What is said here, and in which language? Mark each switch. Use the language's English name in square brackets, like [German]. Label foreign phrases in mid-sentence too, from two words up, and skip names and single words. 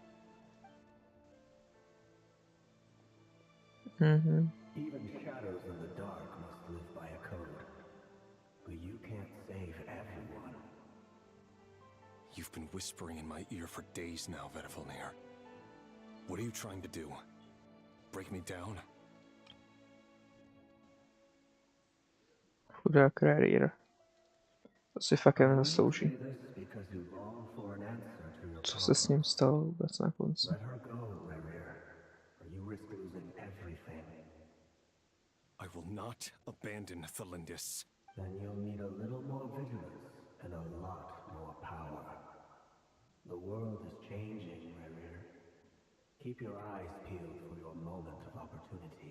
[English] Even shadows in the dark must live by a code. But you can't save everyone. You've been whispering in my ear for days now, Vedifalnir. What are you trying to do? Break me down? [Czech] Chudák Rarrier. To si fakt nezaslouží. Co se s ním stalo vůbec na konci? [English] Let her go, Rarrier, or you risk losing everything. I will not abandon Thalindis. Then you'll need a little more vigilance and a lot more power. The world is changing, Rarrier. Keep your eyes peeled for your moment of opportunity.